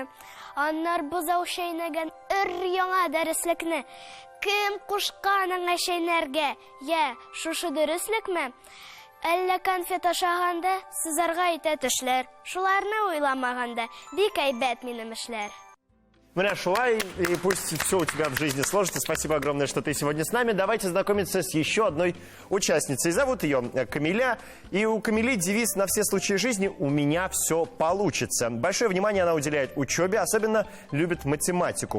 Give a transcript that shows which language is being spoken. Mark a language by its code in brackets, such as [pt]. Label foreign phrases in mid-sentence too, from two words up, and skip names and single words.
[tt] Аннар бозау шәйнәгән өр-яңа дәреслекне. Кем кушкан аңа шәйнәргә? Я, шушы дөреслекме? Әллә конфет ашаганда сызарга итә тешләр. Шуларны уйламаганда бик әйбәт минем эшләр. Менә шулай, [ru] и пусть все у тебя в жизни сложится. Спасибо огромное, что ты сегодня с нами. Давайте знакомиться с еще одной участницей. Зовут ее Камиля. И у Камили девиз на все случаи жизни «У меня все получится». Большое внимание она уделяет учебе, особенно любит математику.